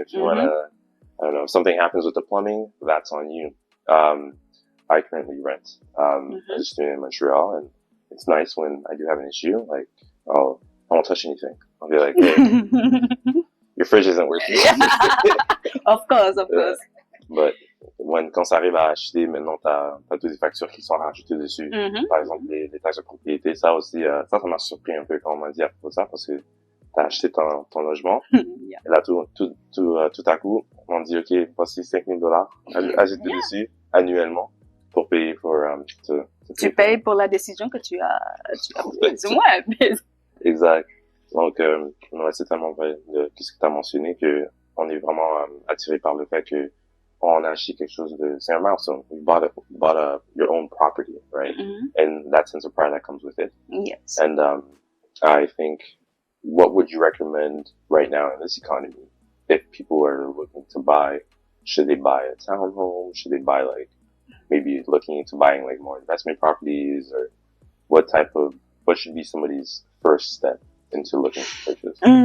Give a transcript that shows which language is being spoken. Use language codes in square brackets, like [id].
[en] If you want to, I don't know, if something happens with the plumbing, that's on you. I currently rent. I'm just doing it in Montreal, and it's nice when I do have an issue. Like, I won't touch anything. I'll be like, hey, your fridge isn't working. Of course. But [fr] quand ça arrive à acheter, maintenant t'as toutes les factures qui sont rajoutées dessus. Par exemple, les taxes de propriété, ça aussi, ça m'a surpris un peu quand on m'a dit à propos de ça, parce que t'as acheté ton logement. Et là, tout à coup, on dit, OK, voici $5,000 ajoutés dessus annuellement pour payer pour, tu payes pour la décision que tu as prise. Ouais. Exact. Donc, c'est tellement vrai de ce que tu as mentionné que on est vraiment attiré par le fait que on a acheté quelque chose c'est un milestone. [en] You bought your own property, right? And that sense of pride that comes with it. Yes. And I think, what would you recommend right now in this economy if people are looking to buy? Should they buy a townhome? Should they buy maybe looking into buying more investment properties, or what should be somebody's first step into looking to purchase?